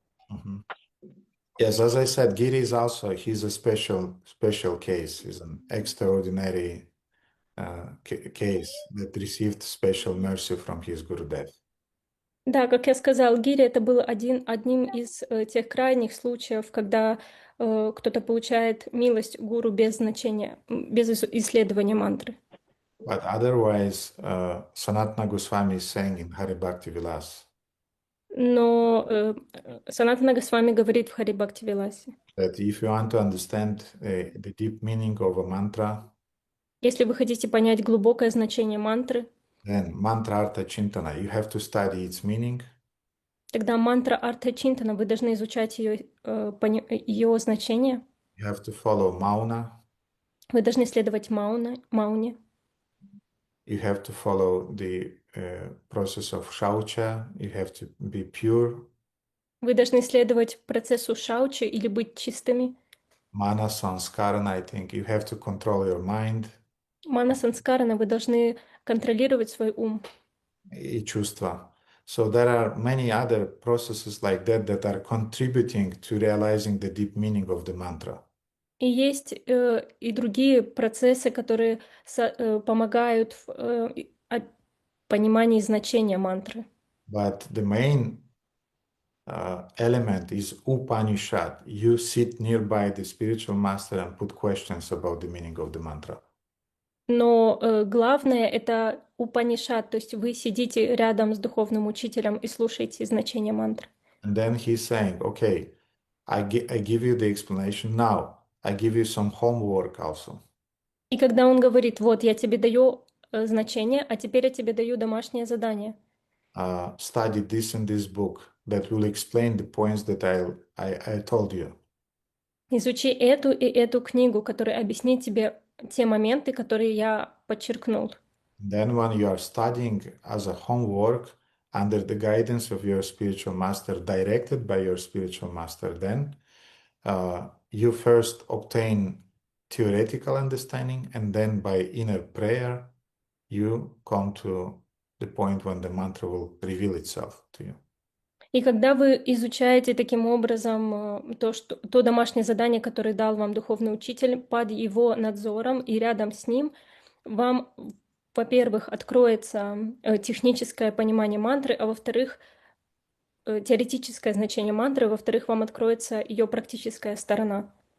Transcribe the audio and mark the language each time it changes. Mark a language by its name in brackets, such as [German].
[English] Mhm. Yes, as I said, Giri is also, he's a special case. He's an extraordinary case that received special mercy from his Gurudev. [Russian] Да, как я сказал, Гири это был одним из тех крайних случаев, когда кто-то получает милость гуру без значения, без исследования мантры. [English] But otherwise, Sanatana Goswami is saying in Hari Bhakti Vilas [Russian] Но Санатана Госвами говорит в Хари Бхакти Виласе, [English] that if you want to understand the deep meaning of a mantra, [Russian] если вы хотите понять глубокое значение мантры, [English] then mantra artha chintana, you have to study its meaning, [Russian] тогда мантра Артха Чинтана, вы должны изучать ее значение, [English] you have to follow mauna, [Russian] вы должны следовать мауне, [English] you have to follow the process of shaucha, you have to be pure, [Russian] вы должны следовать процессу шаучи или быть чистыми. [English] mana sanskarana, I think you have to control your mind [Russian] Мана санскарана, вы должны контролировать свой ум. и чувства. [English] So there are many other processes like that that are contributing to realizing the deep meaning of the mantra. [Russian] И есть и другие процессы, которые помогают в понимании значения мантры. [English] But the main element is упанишад. You sit nearby the spiritual master and put questions about the meaning of the mantra. [Russian] Но главное — это упанишад, то есть вы сидите рядом с духовным учителем и слушаете значение мантры. [English] And then he's saying, okay, I give you the explanation now. I give you some homework also. [Russian] И когда он говорит, вот, я тебе даю значение, а теперь я тебе даю домашнее задание. [English] Study this in this book that will explain the points that I told you. [Russian] Изучи эту и эту книгу, которая объяснит тебе те моменты, которые я подчеркнул. [English] Then when you are studying as a homework under the guidance of your spiritual master, directed by your spiritual master, then you first obtain theoretical understanding, and then by inner prayer, you come to the point when the mantra will reveal itself to you. [Russian] И когда вы изучаете таким образом то домашнее задание, которое дал вам духовный учитель, под его надзором и рядом с ним, вам, во-первых, откроется техническое понимание мантры, а во-вторых, теоретическое значение мантры, во-вторых, вам откроется ее практическая сторона.